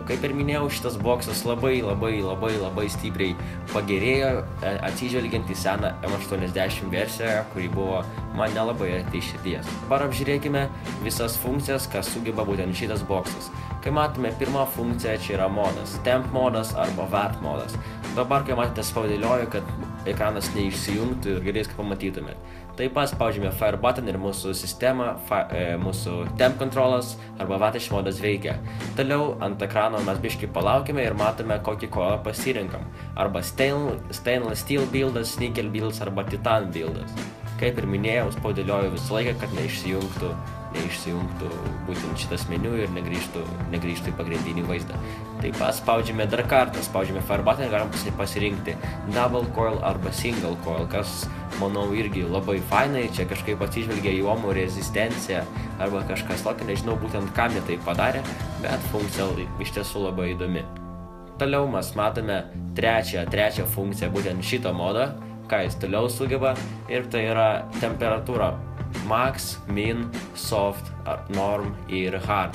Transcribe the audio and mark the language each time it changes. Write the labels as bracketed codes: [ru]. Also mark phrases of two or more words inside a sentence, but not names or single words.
[lt] Kaip ir minėjau, šitas boksas labai stipriai pagerėjo, atsižvelgiant į seną M80 versiją, kuri buvo man nelabai arti širdies. Dabar apžiūrėkime visas funkcijas, kas sugeba būtent šitas boksas. Kai matome pirmą funkciją, čia yra modas, temp modas arba VAT modas. Dabar, kai matėte, spaudėlioju, kad ekranas neišsijungtų ir galės, kaip pamatytumėt. Taip pat spaudžiame [en] fire button [lt] ir mūsų sistema, mūsų temp kontrolas arba vatish modas veikia. Toliau ant ekrano mes biškai palaukime ir matome, kokį koilą pasirinkam. Arba [en] stainless steel [lt] buildas, nickel buildas arba titan buildas. Kaip ir minėjau, spaudėlioju visą laiką, kad neišsijungtų būtent šitas meniu ir negrįžtų į pagrindinį vaizdą. Taip pat spaudžiame dar kartą, spaudžiame [en] fire button [lt] ir galim pasirinkti [en] double coil [lt] arba [en] single coil, [lt] kas, manau, irgi labai fainai, čia kažkaip atsižvelgia į ohmų rezistenciją arba kažkas tokio, nežinau būtent kam jie tai padarė, bet funkcija iš tiesų labai įdomi. Toliau mes matome trečią funkciją būtent šito modo, ką jis toliau sugeba, ir tai yra temperatūra [en] max, min, soft, norm [lt] ir hard.